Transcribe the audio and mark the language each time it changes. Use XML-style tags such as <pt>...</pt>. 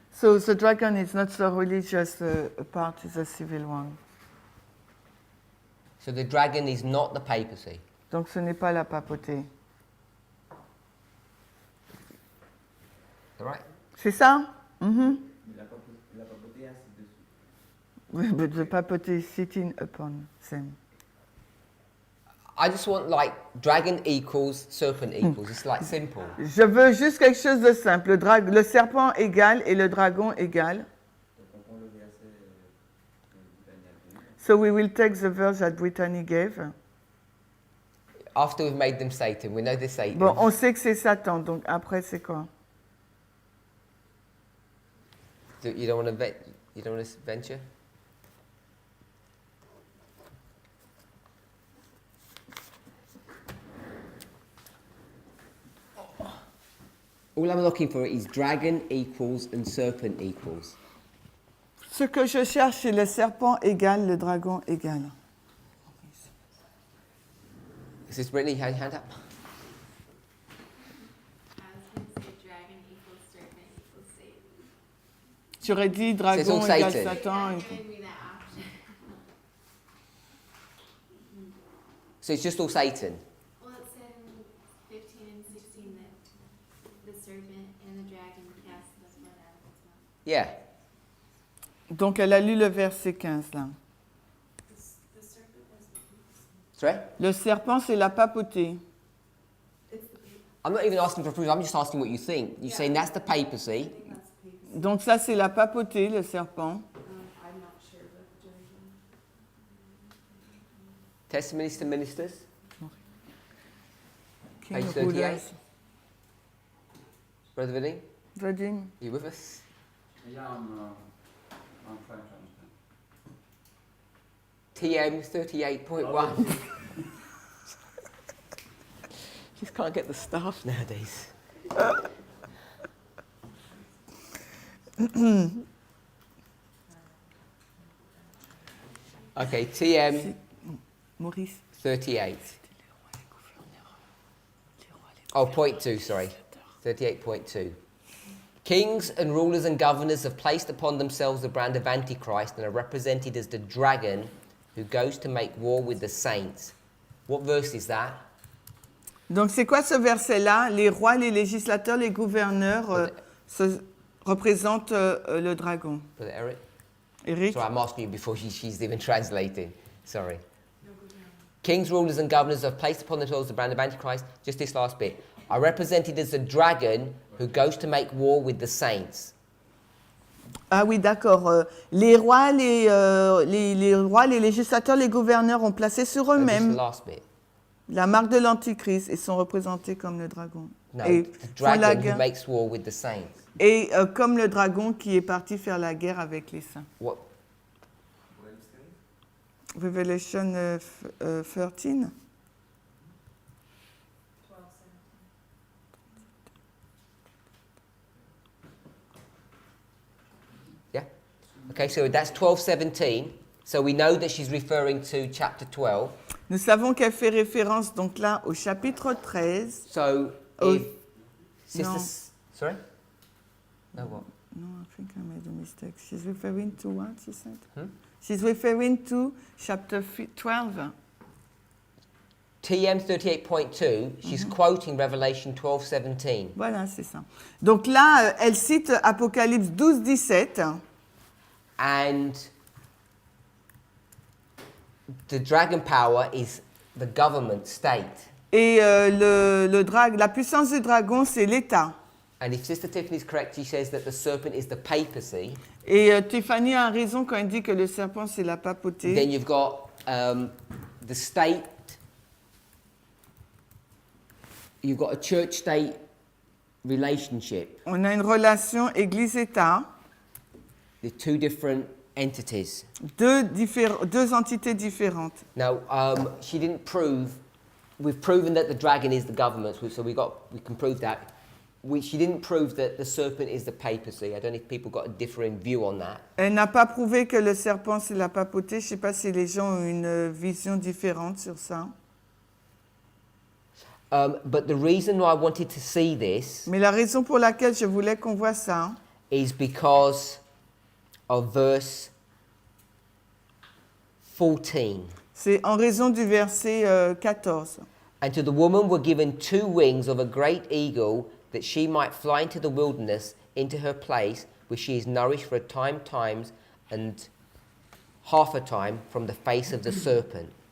<en>So the dragon is not the religious part, it's a civil one. So the dragon is not the papacy.</en> <fr>Donc ce n'est pas la papauté.</fr> <en>All right?</en> <fr>C'est ça? Mhm. Mais la papauté est assis dessus.</fr> <en>Oui, but the papauté is sitting upon them. I just want like dragon equals serpent equals. It's like simple.</en> <fr>Je veux juste quelque chose de simple. Le serpent égal et le dragon égal. Donc on prend le verset Daniel 2.</fr> <en>So we will take the verse that Brittany gave. After we've made them Satan, we know they're Satan.</en> <fr>Bon, on sait que c'est Satan, donc après c'est quoi?</fr> <en>You don't want to venture? All I'm looking for is dragon equals and serpent equals.</en> <fr>Ce que je cherche, c'est le serpent égal, le dragon égal.</fr> <en>Is this Brittany? Hand up. I was going to say dragon equals serpent equals Satan.</en> <fr>Tu aurais dit C'est dragon son égal Satan.</fr> <en>Satan. Yeah, give me that option. So it's just all Satan. Well, it said in 15 and 16 that the serpent and the dragon cast the blood out of its mouth. Yeah.</en> <fr>Donc elle a lu le verset 15 là.</fr> <en>Sorry?</en> <fr>Le serpent, c'est la papauté.</fr> <en>I'm not even asking for proof. I'm just asking what you think. You're saying that's the papacy.</en> <fr>Donc ça, c'est la papauté, le serpent.</fr> <en>I'm not sure, but Testimonies to ministers. King Page of 38. Buddhas. Brother Vinny, Virgin. are you with us? Yeah, I'm trying to understand. TM 38.1. Just can't get the staff nowadays. Okay, TM Maurice. 38. Oh, point 2, sorry. 38.2. Kings and rulers and governors have placed upon themselves the brand of Antichrist and are represented as the dragon who goes to make war with the saints. What verse is that?</en> <fr>Donc c'est quoi ce verset-là? Les rois, les législateurs, les gouverneurs représentent le dragon.</fr> <en>Brother Eric? Eric? Sorry, I'm asking you before she's even translating. Sorry. Kings, rulers and governors have placed upon themselves the brand of Antichrist. Just this last bit. Are represented as the dragon who goes to make war with the saints.</en> <fr>Ah oui, d'accord. Les rois, les rois, les législateurs, les gouverneurs ont placé sur</fr> <en>Just the</en> <fr>eux-mêmes</fr> <en>last bit.</en> <fr>la marque de l'Antichrist et sont représentés comme le dragon.</fr> <en>No,</en> <fr>Et</fr> <en>the</en> <fr>font la</fr> <en>dragon who</en> <fr>guerre.</fr> <en>makes war with the saints.</en> <fr>Et comme le dragon qui est parti faire la guerre avec les saints.</fr> <en>What? Revelation 13. Yeah? Okay, so that's 12:17. So we know that she's referring to chapter 12.</en> <fr>Nous savons qu'elle fait référence donc là au chapitre 13.</fr> <en>So, Oh, if Sister... no. Sorry? No, what? No, I think I made a mistake. She's referring to what, she said? Hmm? She's referring to chapter 12. TM 38.2, she's quoting Revelation 12:17.</en> <fr>Voilà, c'est ça. Donc là, elle cite Apocalypse 12, 17.</fr> <en>And the dragon power is the government state.</en> <fr>Et la puissance du dragon, c'est l'État.</fr> <en>And if Sister Tiffany is correct, she says that the serpent is the papacy.</en> <fr>Et Tiffany a raison quand elle dit que le serpent, c'est la papauté.</fr> <en>Then you've got the state. You've got a church-state relationship.</en> <fr>On a une relation Église-État.</fr> <en>The two different entities.</en> <fr>Deux entités différentes.</fr> <en>Now, she didn't prove. We've proven that the dragon is the government, so we can prove that. She didn't prove that the serpent is the papacy. I don't know if people got a differing view on that.</en> <fr>Elle n'a pas prouvé que le serpent, c'est la papauté. Je ne sais pas si les gens ont une vision différente sur ça.</fr> <en>But the reason why I wanted to see this</en> <fr>Mais la raison pour laquelle je voulais qu'on voit ça,</fr> <en>is because of verse 14.</en> <fr>c'est en raison du verset 14.</fr> <en>And to the woman were given 2 wings of a great eagle, that she might fly into the wilderness, into her place, where she is nourished for a time, times, and half a time from the face of the serpent.</en>